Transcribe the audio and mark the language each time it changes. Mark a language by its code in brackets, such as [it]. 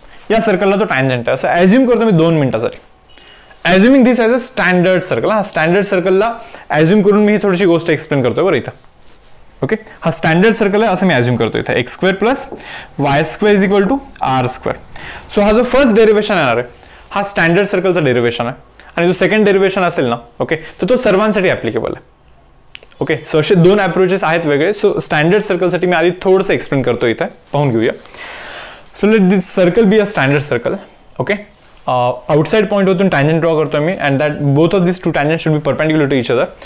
[mr] या सर्कलला तो टँजंट आहे असं ॲज्युम करतो मी 2 मिनिटासाठी. [en] Assuming this as a standard circle. [mr] हा स्टँडर्ड सर्कलला ॲज्युम करून मी ही थोडीशी गोष्ट एक्सप्लेन करतोय बरं इथं. ओके, हा स्टँडर्ड सर्कल आहे असं मी ॲज्युम करतो इथं. [en] X square plus y square is equal to r square. [mr] So हा जो फर्स्ट डेरिवेशन येणार आहे हा स्टँडर्ड सर्कलचा डेरिवेशन आहे, आणि जो सेकंड डेरिवेशन असेल ना, ओके, तर तो सर्वांसाठी ॲप्लिकेबल आहे. ओके, सो असे दोन अप्रोचेस आहेत वेगळे. सो स्टँडर्ड सर्कलसाठी मी आधी थोडंसं एक्सप्लेन करतो इथे, पाहून घेऊया. [en] So let this circle be a standard circle. Okay, outside point होतून tangent draw करतोय मी, and that both of this two tangent should be perpendicular to each other.